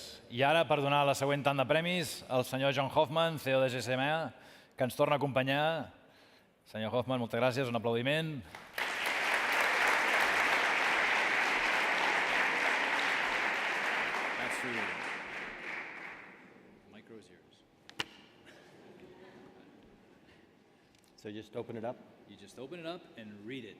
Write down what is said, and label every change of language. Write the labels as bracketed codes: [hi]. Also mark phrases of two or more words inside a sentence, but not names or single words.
[ca] I ara, per donar la següent tant de premis, el senyor John Hoffman, CEO de GSMA, que ens torna a acompanyar. Senyor Hoffman, moltes gràcies, un aplaudiment. [en] That's for you. The micro is yours. So just open it up. You just open it up and read it.